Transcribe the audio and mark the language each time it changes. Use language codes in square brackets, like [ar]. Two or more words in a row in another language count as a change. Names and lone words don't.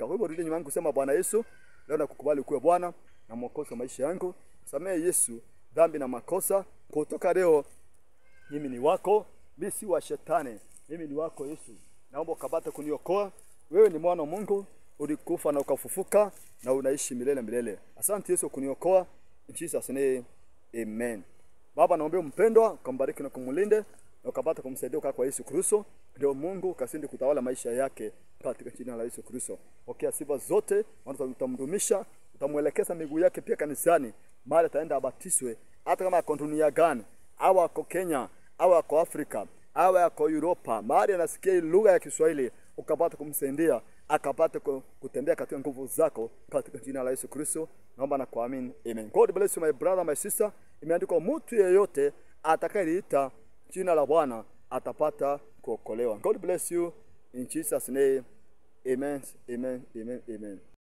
[sw] Kwa hivyo rudi nyuma yangu, sema Bwana Yesu, leo nakukubali kuwe Bwana na Mwokozi wa maisha yangu. Samehe Yesu dhambi na makosa. Kutoka leo mimi ni wako, mimi si wa shetani. Mimi ni wako Yesu. Naomba ukapate kuniokoa. Wewe ni mwana wa Mungu, ulikufa na ukafufuka na unaishi milele milele. Asante Yesu kuniokoa. [en] In Jesus name, amen. [sw] Baba, naomba mpendwa kumbariki na kumlinde na ukapata kumsaidia kwa Yesu Kristo, ndio Mungu kasindi kutawala maisha yake katika jina la Yesu Kristo. Pokea sifa zote, maana utamdumisha, utamuelekeza miguu yake pia kanisani, mahali ataenda abatiswe, hata kama ako dunia gani, au ako Kenya, au ako Afrika, au ako Europa, mahali anasikia lugha ya Kiswahili, ukapata kumsaidia, akapata kutembea katika nguvu zako katika jina la Yesu Kristo. Naomba na kuamini. Amen. [en] God bless you my brother, my sister. [sw] Imeandikwa mtu yeyote atakayeliita jina la Bwana atapata kuokolewa. [en] God bless you in Jesus name. Amen, amen, amen, amen.